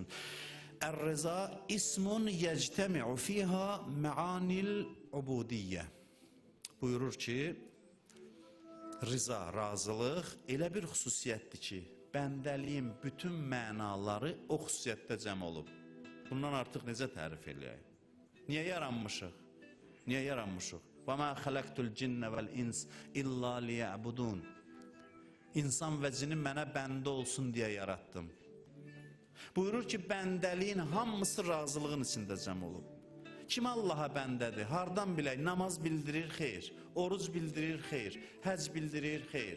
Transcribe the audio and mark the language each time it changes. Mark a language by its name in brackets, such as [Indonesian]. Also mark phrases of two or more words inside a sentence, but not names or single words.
[Arabic] الرضا اسم يجتمع فيه معاني العبودية. [Azerbaijani] Buyurur ki, rıza, razılıq elə bir xüsusiyyətdir ki, bəndəliyin bütün mənaları o xüsusiyyətdə cəm olub. Bundan artıq necə tərif eləyək? Niyə yaranmışıq? [Arabic] وَمَا خَلَقْتُ الْجِنَّ وَالْاِنْسِ إِلَّا لِيَعْبُدُونَ [Azerbaijani] İnsan və cini mənə bəndə olsun deyə yarattım. Buyurur ki, bəndəliyin hamısı razılığın içində cəm olub. Kim Allaha bəndədir? Hardan bilək? Namaz bildirir, xeyr. Oruc bildirir, xeyr. Həc bildirir, xeyr.